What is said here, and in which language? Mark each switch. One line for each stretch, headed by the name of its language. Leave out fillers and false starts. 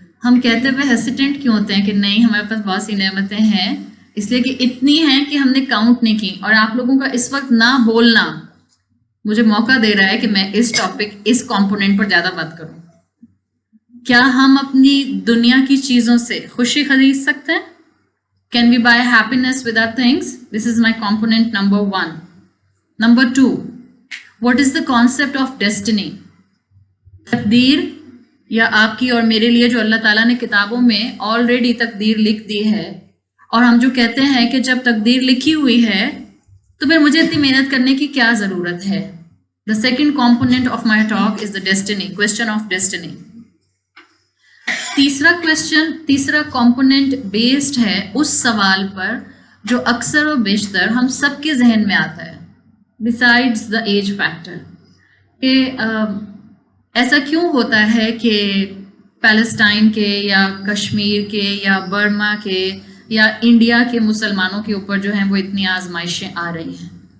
Hindi: हम कहते हुए हेसिटेंट क्यों होते हैं कि नहीं हमारे पास बहुत सी नेमतें हैं? इसलिए कि इतनी हैं कि हमने काउंट नहीं की, और आप लोगों का इस वक्त ना बोलना मुझे मौका दे रहा है कि मैं इस टॉपिक, इस कंपोनेंट पर ज़्यादा बात करूं। क्या हम अपनी दुनिया की चीज़ों से खुशी खरीद सकते हैं?
English: Can we buy happiness with our things? This is my component number 1. Number 2, what is the concept of destiny?
Hindi: तकदीर, या आपकी और मेरे लिए जो अल्लाह ताला ने किताबों में ऑलरेडी तकदीर लिख दी है, और हम जो कहते हैं कि जब तकदीर लिखी हुई है तो फिर मुझे इतनी मेहनत करने की क्या ज़रूरत है।
English: The second component of my talk is the destiny, question of destiny.
Hindi: तीसरा कंपोनेंट बेस्ड है उस सवाल पर जो अक्सर और बेशतर हम सबके जहन में आता है,
English: besides the age factor,
Hindi: कि ऐसा क्यों होता है कि पैलेस्टाइन के या कश्मीर के या बर्मा के या इंडिया के मुसलमानों के ऊपर जो हैं वो इतनी आजमाइशें आ रही हैं।